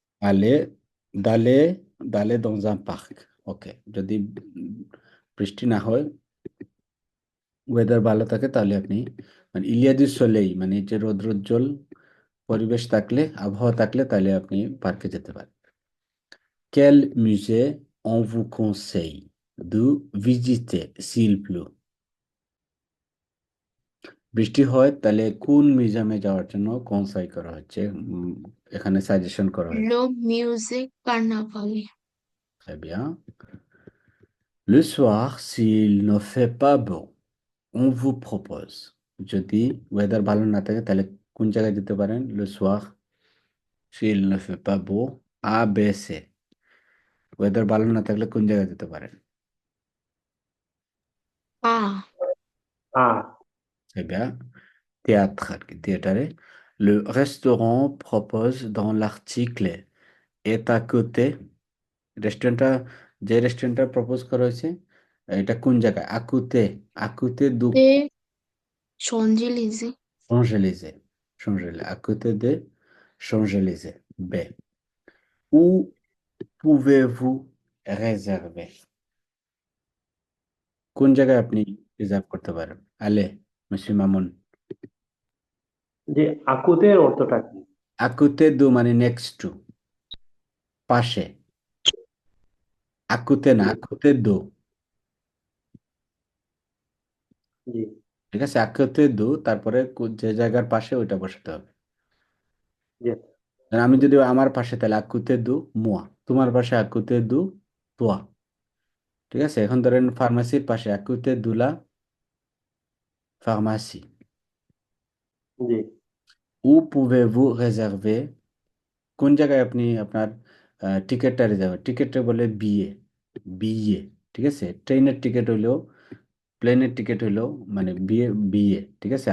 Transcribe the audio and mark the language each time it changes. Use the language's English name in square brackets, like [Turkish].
[French] Aller, d'aller, d'aller dans un parc. [Bangla] ওকে, যদি বৃষ্টি না হয়, ওয়েদার ভালো থাকে, তাহলে আপনি মানে ইলিয়াদি সোলেই, মানে যে রৌদ্রোজ্জ্বল পরিবেশ থাকলে, আবহাওয়া থাকলে, তাহলে আপনি পার্কে যেতে পারেন। [French] Quel musée on vous conseille de visiter s'il pleut? [Bangla] বৃষ্টি হয় তাহলে কোন মিউজিয়ামে যাওয়ার জন্য কনসাই করা হচ্ছে, এখানে সাজেশন করা হচ্ছে। [French] Le musée Carnavalet. Très bien. Le soir, s'il ne fait pas beau, on vous propose, [Bangla] যদি ওয়েদার ভালো না থাকে তাহলে কোন জায়গায় যেতে পারেন? [French] Le soir, s'il ne fait pas beau, A, B, C, [Bangla] weather ভালো না থাকলে কোন জায়গায় যেতে পারেন? Ah, Ah, [French] Eh bien, théâtre [Bangla] আর কি, থিয়েটারে। [French] Le restaurant propose dans l'article est à côté, [Bangla] রেস্টুরেন্টটা, যে রেস্টুরেন্টটা প্রপোজ করা হয়েছে এটা কোন জায়গায়? [French] আকুতে, আকুতে দু des Champs-Élysées. Champs-Élysées, Champs-Élysées, à côté de Champs-Élysées. B. Où pouvez-vous réserver? [Bangla] কোন জায়গায় আপনি রিজার্ভ করতে পারেন? আলে, monsieur মামুন। যে আকুতের অর্থটা কি? [French] À côté de [Bangla] মানে নেক্সট টু, পাশে। [French] À côté [Bangla] না, [French] à côté de, [Bangla] জি, ঠিক আছে? à côté de, তারপরে যে জায়গার পাশে ওইটা বসাতে হবে। জি, আমি যদি আমার পাশে, তাহলে [French] à côté de moi, [Bangla] তোমার পাশে [French] à côté de toi, [Bangla] ঠিক আছে, এখন ধরেন ফার্মাসির পাশে আকুতে দুলা ফার্মাসি। জি। উ [French] pouvez-vous réserver, [Bangla] কোন জায়গায় আপনি আপনার টিকিটটা রিজার্ভ, টিকিটটা বলে বিয়ে, বিয়ে, ঠিক আছে, ট্রেনের টিকিট হইলেও প্লেনের টিকিট হইলেও মানে বিয়ে, বিয়ে, ঠিক আছে।